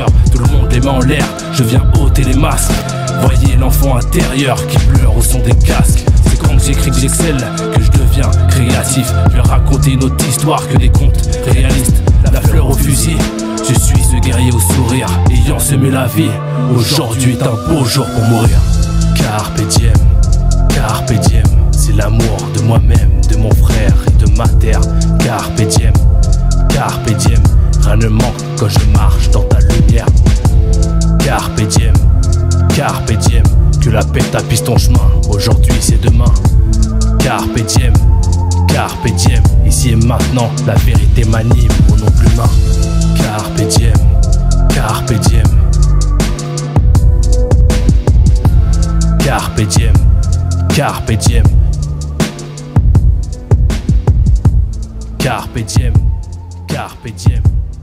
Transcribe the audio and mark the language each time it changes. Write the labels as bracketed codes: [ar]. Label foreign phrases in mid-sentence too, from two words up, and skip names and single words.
[fr] Tout le monde les met en l'air, je viens ôter les masques. Voyez l'enfant intérieur qui pleure au son des casques. C'est quand j'écris que j'excelle, que je deviens créatif. Je vais raconter une autre histoire que des contes réalistes. La fleur au fusil, je suis ce guerrier au sourire, ayant semé la vie. Aujourd'hui est un beau jour pour mourir. [la] Carpe diem, carpe diem. [fr] C'est l'amour de moi-même, de mon frère et de ma terre. [la] Carpe diem, carpe diem. [fr] Rien ne manque quand je marche dans ta lumière. [la] Carpe diem, carpe diem. [fr] Que la paix tapisse ton chemin, aujourd'hui c'est demain. [la] Carpe diem, carpe diem. [fr] Ici et maintenant, la vérité m'anime, mon nom plus humain. [la] Carpe diem, carpe diem. Carpe diem, carpe diem. Carpe diem, carpe diem.